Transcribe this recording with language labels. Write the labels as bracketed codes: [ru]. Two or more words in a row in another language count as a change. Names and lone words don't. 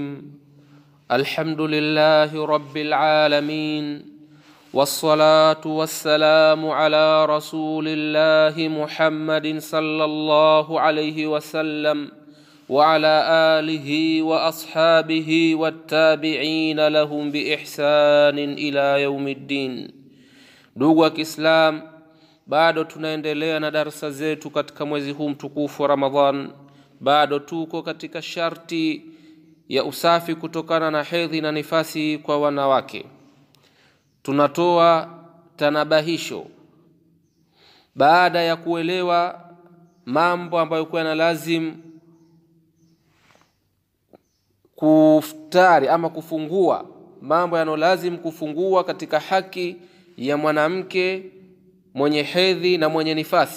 [ar] الحمد لله رب العالمين، والصلاة والسلام على رسول الله محمد صلى الله عليه وسلم وعلى آله وأصحابه والتابعين لهم بإحسان إلى يوم الدين. [sw] Ndugu wa Kiislam, bado tunaendelea na darasa zetu katika mwezi huu mtukufu wa Ramadhan. Bado tuko katika sharti ya usafi kutokana na hedhi na nifasi kwa wanawake. Tunatoa tanabahisho baada ya kuelewa mambo ambayo kwa na lazim kuftari ama kufungua, mambo yanolazim kufungua katika haki ya mwanamke mwenye hedhi na mwenye nifasi.